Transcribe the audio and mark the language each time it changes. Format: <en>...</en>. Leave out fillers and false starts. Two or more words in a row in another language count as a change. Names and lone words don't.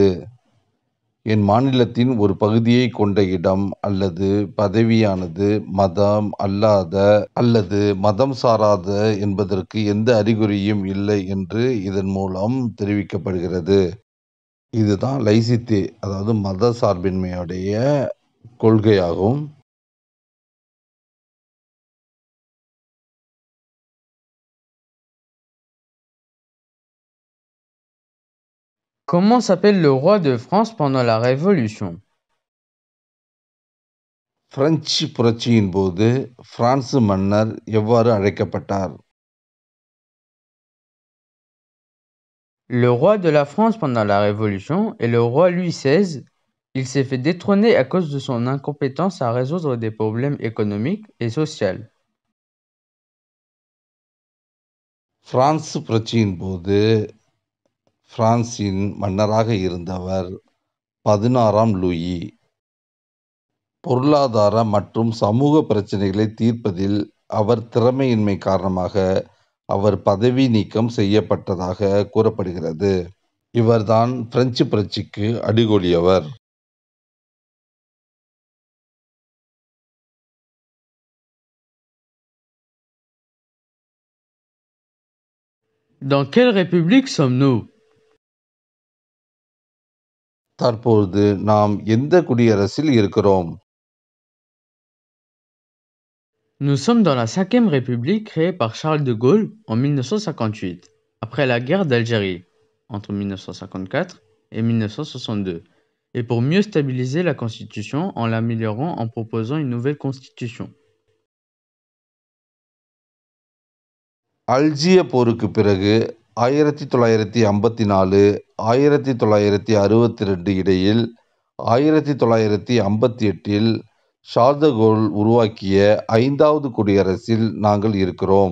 <ta>என் மாநிலத்தின் ஒரு பகுதியை கொண்ட இடம் அல்லது பதவியானது மதம் அல்லாத அல்லது மதம் சாராத என்பதற்கு எந்த அறிகுறியும் இல்லை என்று இதன் மூலம் தெரிவிக்கப்படுகிறது. இதுதான் லைசித்தே, அதாவது மத சார்பின்மையுடைய கொள்கையாகும்.</ta> <fr>Comment s'appelle le roi de France pendant la Révolution?</fr> <ta>பிரெஞ்சு புரட்சியின் போது பிரான்சு மன்னர் எவ்வாறு அழைக்கப்பட்டார்?</ta> <fr>Le roi de la France pendant la Révolution est le roi Louis XVI. Il s'est fait détrôner à cause de son incompétence à résoudre des problèmes économiques et sociaux.</fr> <ta>பிரான்சு புரட்சியின் போது பிரான்சின் மன்னராக இருந்தவர் 16ஆம் லூயி. பொருளாதார மற்றும் சமூக பிரச்சனைகளை தீர்ப்பதில் அவர் திறமையின்மை காரணமாக அவர் பதவி நீக்கம் செய்யப்பட்டதாக கூறப்படுகிறது. இவர்தான் பிரெஞ்சு புரட்சிக்கு அடிகோலியவர்.</ta> <fr>Dans quelle république sommes-nous?</fr> <ta>தற்போது நாம் எந்த குடியரசில் இருக்கிறோம்?</ta> <fr>Nous sommes dans la 5e République créée par Charles de Gaulle en 1958, après la guerre d'Algérie, entre 1954 et 1962, et pour mieux stabiliser la Constitution en l'améliorant en proposant une nouvelle Constitution.</fr> <ta>அல்ஜிய போருக்கு பிறகு 1954 1962 இடையில் 1958இல் ஷார்ல் த கோல் உருவாக்கிய 5வது குடியரசில் நாங்கள் இருக்கிறோம்.</ta>